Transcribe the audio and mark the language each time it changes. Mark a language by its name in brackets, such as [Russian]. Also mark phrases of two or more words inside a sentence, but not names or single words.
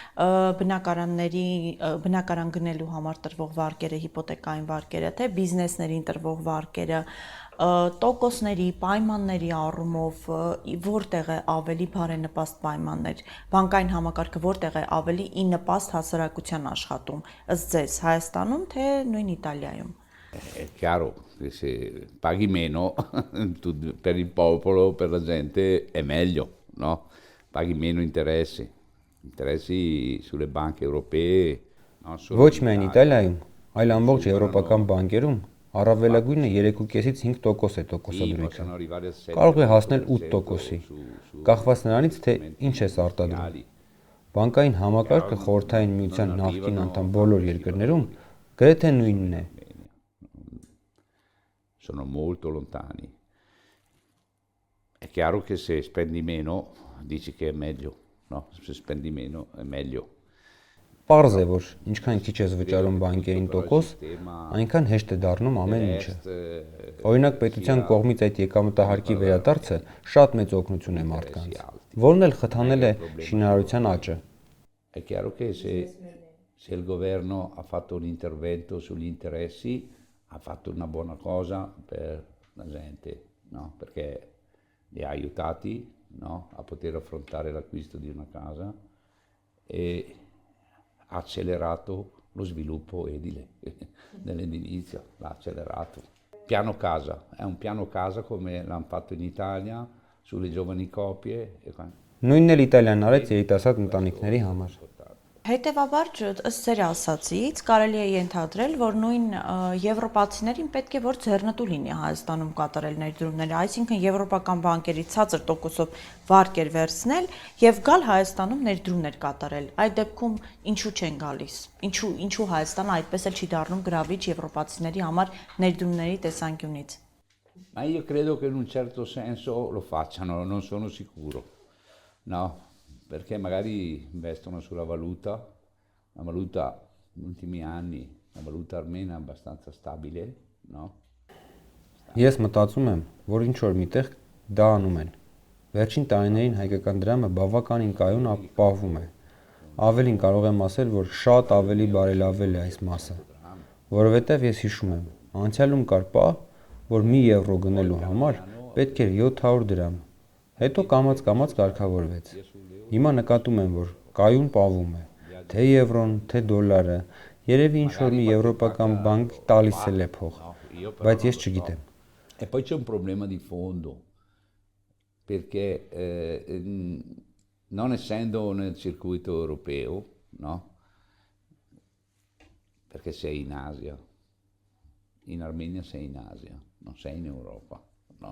[Armenian] բնակարան գնելու համար տրվող վարկերը, հիպոթեկային վարկերը, թե բիզնեսներին տրվող վարկերը, տոկոսների, պայմանների առումով որտեղ է ավելի բարենպաստ պայմաններ, բանկային համակարգը որտեղ է ավելի ի նպաստ հասարակության աշխատում, ըստ ձեզ Հայաստանում, թե նույն Իտալիայում։ [Italian] È chiaro che se paghi meno per il popolo, per la gente è meglio, no? Paghi meno interessi sulle banche europee, non solo [Armenian] Ոչ միայն Իտալիայում, այլ ամբողջ եվրոպական բանկերում առավելագույնը 3.5-ից 5% է տոկոսադրույթը։ Կարող է հասնել 8%-ի, կախված նրանից, թե ինչ ես արտադրում։ Բանկային համակարգը խորհրդային միության նախկին անդամ բոլոր երկրներում գրեթե նույնն է։ [Italian] Sono molto lontani. È chiaro che se spendi meno dici che è meglio, no? Se spendi meno è meglio. [Armenian] Պարզ է, որ ինչքան քիչ ես վճարում բանկերին տոկոս, այնքան հեշտ է դառնում ամեն ինչը։ Օրինակ պետության կողմից այդ եկամտահարկի վերադարձը շատ մեծ օգնություն է մարդկանց, որն էլ խթանել է շինարարության աճը։ [Italian] È chiaro che se il governo ha fatto un intervento sugli interessi, ha fatto una buona cosa per la gente, no? Perché li ha aiutati, no? A poter affrontare l'acquisto di una casa e ha accelerato lo sviluppo edile nell'edilizia, l'ha accelerato. Piano casa, è un piano casa come l'hanno fatto in Italia sulle giovani coppie. [Armenian] Նույնն էլ Իտալիան արեց երիտասարդ ընտանիքների համար։ Հետևաբար, ըստ ձեր ասացից, կարելի է ենթադրել, որ նույն եվրոպացիներին պետք է որ ձեռնտու լինի Հայաստանում կատարել ներդրումները, այսինքն եվրոպական բանկերի ցածր տոկոսով վարկեր վերցնել եւ գալ Հայաստանում ներդրումներ կատարել։ Այդ դեպքում ինչու չեն գալիս։ Ինչու Հայաստանը այդպես էլ չի դառնում գրավիչ եվրոպացիների համար ներդրումների տեսանկյունից։ [Italian] Ma io credo che in un certo senso lo facciano, non sono sicuro. No, perché magari investono sulla valuta, la valuta negli ultimi anni, la valuta armena è abbastanza stabile, no? [Armenian] Ես մտածում եմ, որ ինչ որ միտեղ դա անում են։ Վերջին տարիներին հայկական դրամը բավականին կայուն ապահովում է։ Ավելին կարող եմ ասել, որ շատ ավելի բարելավել է այս մասը, որովհետև ես հիշում եմ, անցյալում կար պահ, որ 1 եվրո գնելու համար պետք էր 700 դրամ։ Հետո կամաց-կամաց կարգավորվեց։ Հիմա նկատում եմ, որ կայուն պահվում է, թե եվրոն, թե դոլարը, երևի ինչ-որ մի եվրոպական բանկ տալիս է փող, բայց ես չգիտեմ։ [Italian] E poi c'è un problema di fondo, perché non essendo nel circuito europeo, no? Perché sei in Asia, in Armenia sei in Asia, non sei in Europa, no?